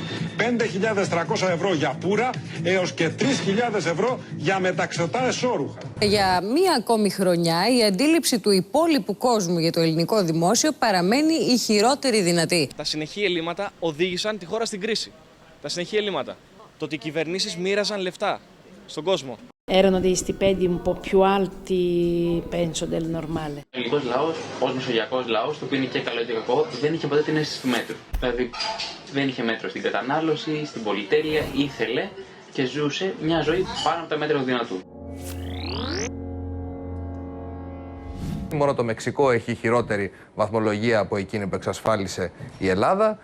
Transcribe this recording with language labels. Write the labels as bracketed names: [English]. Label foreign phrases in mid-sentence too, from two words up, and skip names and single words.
[Greek] 5.300 ευρώ για πουρα έως και 3.000 ευρώ για μεταξωτά εσώρουχα. Για μία ακόμη χρονιά η αντίληψη του υπόλοιπου κόσμου για το ελληνικό δημόσιο παραμένει η χειρότερη δυνατή. Τα συνεχή ελλείμματα οδήγησαν τη χώρα στην κρίση. Τα συνεχή ελλείμματα. Το ότι οι κυβερνήσεις μοίραζαν λεφτά στον κόσμο. [Italian] Erano dei stipendi un po' più alti, penso, del normale. [Greek] Ο ελληνικός λαός, ως μεσογειακός λαός, το οποίο είναι και καλό και κακό, δεν είχε ποτέ την αίσθηση του μέτρου. Δηλαδή, δεν είχε μέτρο στην κατανάλωση, στην πολυτέλεια, ήθελε και ζούσε μια ζωή πάνω από τα μέτρα του δυνατού. Μόνο το Μεξικό έχει χειρότερη βαθμολογία από εκείνη που εξασφάλισε η Ελλάδα.